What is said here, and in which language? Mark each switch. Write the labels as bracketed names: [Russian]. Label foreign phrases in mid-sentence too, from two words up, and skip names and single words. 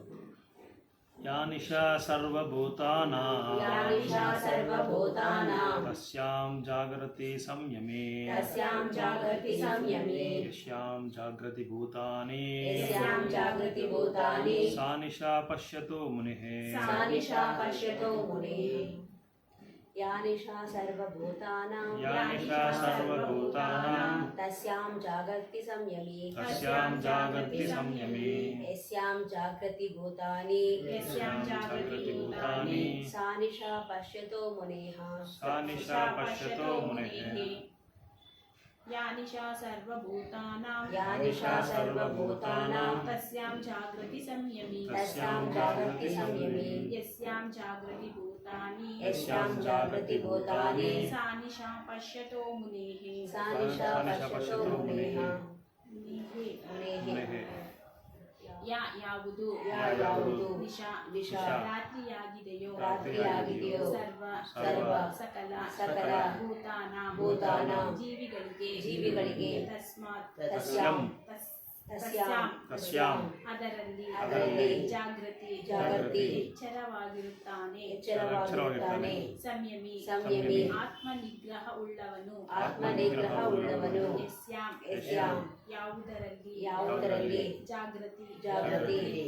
[Sanskrit] ಯಾನಿಶಾ ಸರ್ವಭೂತಾನಾಂ ತಸ್ಯಾಂ ಜಾಗೃತಿ ಸಂಯಮೇ ಯಸ್ಯಾಂ ಜಾಗೃತಿ ಭೂತಾನಿ ಸಾ ನಿಶಾ ಪಶ್ಯತೋ ಮುನಿಃ. ಯಾನಿಶಾ ಸರ್ವಭೂತಾನಾಂ ತಸ್ಯಾಂ ಜಾಗೃತಿ ಸಂಯಮೇ ಯಸ್ಯಾಂ ಜಾಗೃತಿ ಭೂತಾನಿ सा निशा पश्यतो मुनेः सा निशा पश्यतो मुनेः या निशा सर्वभूतानां तस्यां जागृति संयमी यस्यां जागृति भूतानि सा निशा पश्यतो मुनेः मुनेः [Kannada] ಯಾವುದು ನಿಶಾ ರಾತ್ರಿಯಾಗಿದೆಯೋ ಸರ್ವ ಸಕಲ ಭೂತಾನಾಂ ಜೀವಿಗಳಿಗೆ ತಸ್ಯಾಂ ಅದರಲ್ಲಿ ಜಾಗೃತಿ ಎಚ್ಚರವಾಗಿರುತ್ತಾನೆ ಸಂಯಮಿ ಆತ್ಮನಿಗ್ರಹ ಉಳ್ಳವನು ಯಸ್ಯಾಂ ಯಾವುದರಲ್ಲಿ ಜಾಗೃತಿ